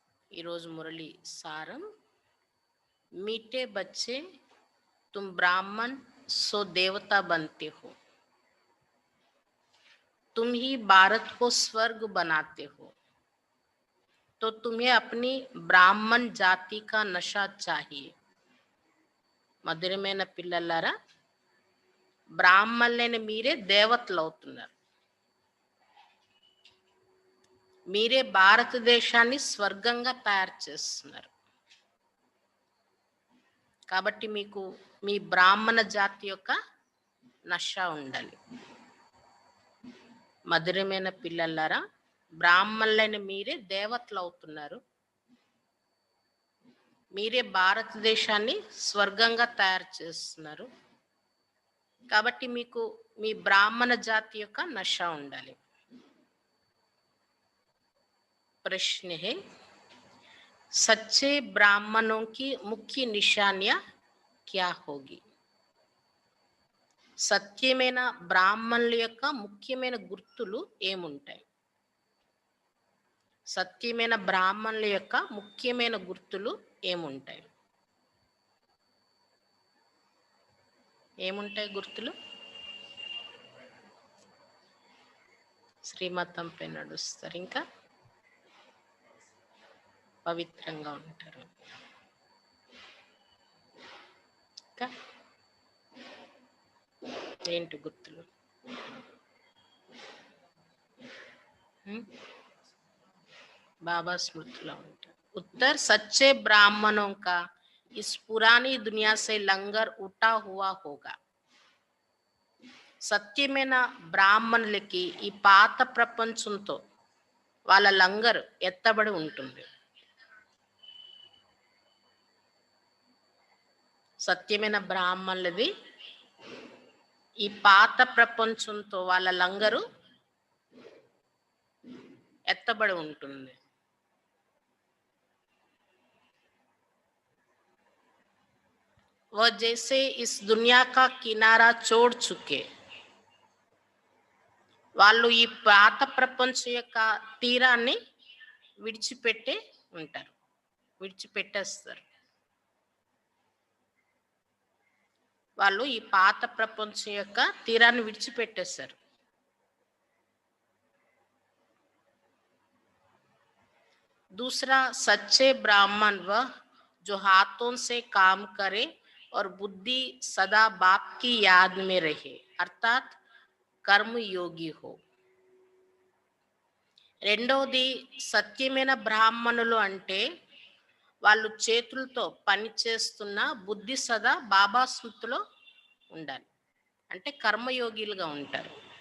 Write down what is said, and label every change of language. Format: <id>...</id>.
<te>ఈరోజు మురళి సారం,</te> <hi>मीठे बच्चे तुम ब्राह्मण सो देवता बनते हो, तुम ही भारत को स्वर्ग बनाते हो, तो तुम्हें अपनी ब्राह्मण जाति का नशा चाहिए.</hi> <te>మధురమైన పిల్లలారా, బ్రాహ్మణులైన మీరే దేవతలు అవుతున్నారు. మీరే భారతదేశాన్ని స్వర్గంగా తయారు చేస్తున్నారు. కాబట్టి మీకు మీ బ్రాహ్మణ జాతి యొక్క నష ఉండాలి. మధురమైన పిల్లలారా, బ్రాహ్మణులైన మీరే దేవతలు అవుతున్నారు. మీరే భారతదేశాన్ని స్వర్గంగా తయారు చేస్తున్నారు. కాబట్టి మీకు మీ బ్రాహ్మణ జాతి యొక్క నష ఉండాలి.</te> <hi>प्रश्न है, सच्चे ब्राह्मणों की मुख्य निशानियां क्या होगी?</hi> <te>సత్యమైన బ్రాహ్మణుల యొక్క ముఖ్యమైన గుర్తులు ఏముంటాయి? సత్యమైన బ్రాహ్మణుల యొక్క ముఖ్యమైన గుర్తులు ఏముంటాయి? ఏముంటాయి గుర్తులు? శ్రీమతంపై నడుస్తారు, ఇంకా పవిత్రంగా ఉంటారు. ఇంకా ఏంటి గుర్తులు? बाबा स्मृतिలో ఉంటారు.</te> <hi>उत्तर, सच्चे ब्राह्मणों का इस पुरानी दुनिया से लंगर उठा हुआ होगा.</hi> <te>సత్యమైన బ్రాహ్మణులకి ఈ పాత ప్రపంచంతో వాళ్ళ లంగర్ ఎత్తబడి ఉంటుంది. సత్యమైన బ్రాహ్మణులది ఈ పాత ప్రపంచంతో వాళ్ళ లంగరు ఎత్తబడి ఉంటుంది.</te> <hi>वो जैसे इस दुनिया का किनारा छोड़ चुके,</hi> <te>వాళ్ళు ఈ పాత ప్రపంచం యొక్క తీరాన్ని విడిచిపెట్టే ఉంటారు, విడిచిపెట్టేస్తారు. వాళ్ళు ఈ పాత ప్రపంచం యొక్క తీరాన్ని విడిచిపెట్టేస్తారు.</te> <hi>दूसरा, सच्चे ब्राह्मण वह जो हाथों से काम करे और बुद्धि सदा बाप की याद में रहे, अर्थात कर्म योगी हो.</hi> <te>రెండవది, సత్యమైన బ్రాహ్మణులు అంటే వాళ్ళు చేతులతో పని చేస్తున్న బుద్ధి సదా బాబా స్మృతిలో ఉండాలి, అంటే కర్మయోగిలుగా ఉంటారు.</te>